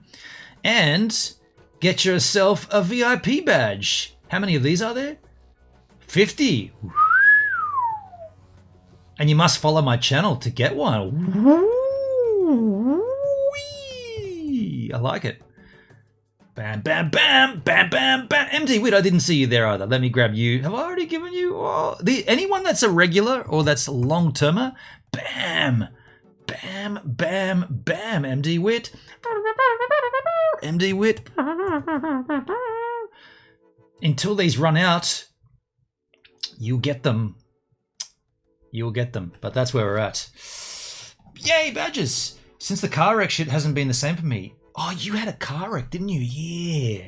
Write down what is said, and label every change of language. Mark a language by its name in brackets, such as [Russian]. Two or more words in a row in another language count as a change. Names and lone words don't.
[English] And get yourself a VIP badge. How many of these are there? 50. And you must follow my channel to get one. I like it. Bam, bam, bam, bam, bam, bam. MD Wit, I didn't see you there either. Let me grab you. Have I already given you? Anyone that's a regular or that's a long-termer? Bam, bam, bam, bam. MD Wit. MD Wit. Until these run out, you'll get them. You'll get them. But that's where we're at. Yay, badges. Since the car wreck shit hasn't been the same for me. Oh, you had a car wreck, didn't you? Yeah.